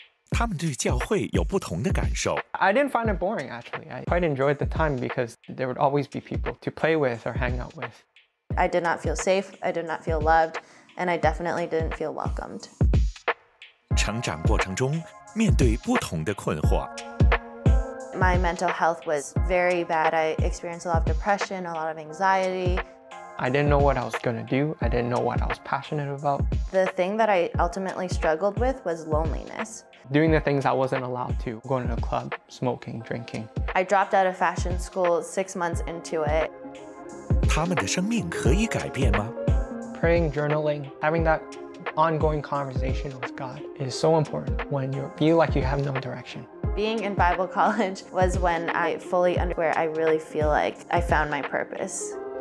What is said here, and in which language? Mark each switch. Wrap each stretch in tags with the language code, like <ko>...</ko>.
<zh>他们对教会有不同的感受。</zh> <en>I didn't find it boring, actually. I quite enjoyed the time because there would always be people to play with or hang out with. I did not feel safe, I did not feel loved, and I definitely didn't feel welcomed.</en> <zh>成长过程中，面对不同的困惑。</zh> <en>My mental health was very bad. I experienced a lot of depression, a lot of anxiety. I didn't know what I was going to do. I didn't know what I was passionate about. The thing that I ultimately struggled with was loneliness. Doing the things I wasn't allowed to, going to the club, smoking, drinking. I dropped out of fashion school 6 months into it.</en> <zh>他们的生命可以改变吗？</zh> <en>Praying, journaling, having that ongoing conversation with God is so important when you feel like you have no direction. Being in Bible college was when I fully understood where I really feel like I found my purpose.</en>